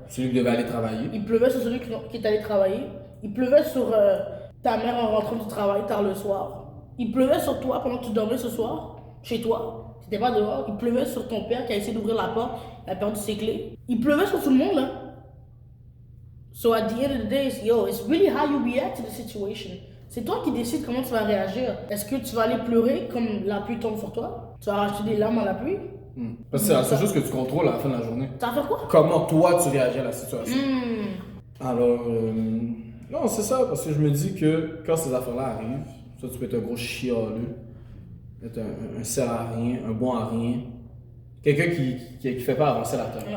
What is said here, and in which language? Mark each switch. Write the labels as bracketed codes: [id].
[fr] Celui qui devait aller travailler. Il pleuvait sur celui qui est allé travailler. Il pleuvait sur ta mère en rentrant du travail tard le soir. Il pleuvait sur toi pendant que tu dormais ce soir, chez toi. Tu n'étais pas dehors. Il pleuvait sur ton père qui a essayé d'ouvrir la porte. Il a perdu ses clés. Il pleuvait sur tout le monde, là. [en] So at the end of the day, it's really how you react to the situation. [fr] C'est toi qui décides comment tu vas réagir. Est-ce que tu vas aller pleurer comme la pluie tombe sur toi? Tu vas racheter des larmes à la pluie? Parce que c'est la seule chose que tu contrôles à la fin de la journée. Ça va faire quoi? Comment toi tu réagis à la situation. Hmm. Alors, non, c'est ça, parce que je me dis que quand ces affaires-là arrivent, ça, tu peux être un gros chialeux, être un sert à rien, un bon à rien, quelqu'un qui fait pas avancer la terre.